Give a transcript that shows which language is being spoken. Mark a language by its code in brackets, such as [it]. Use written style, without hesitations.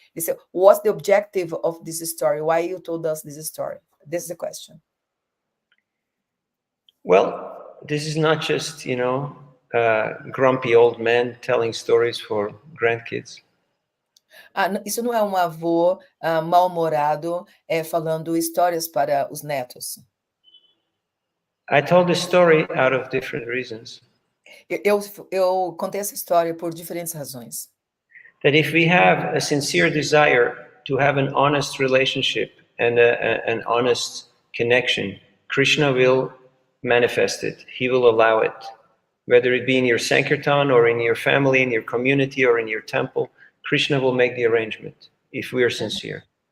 [en] He said, what's the objective of this story? Why you told us this story? This is the question. Well, this is not just, you know, grumpy old man telling stories for grandkids. [pt] Isso não é um avô mal-humorado falando histórias para os netos. [en] I told this story out of different reasons. [pt] Eu contei essa história por diferentes razões. [en] That if we have a sincere desire to have an honest relationship and an honest connection, Krishna will manifest it. He will allow it. Whether it be in your Sankirtan or in your family, in your community or in your temple, Krishna will make the arrangement if we are sincere.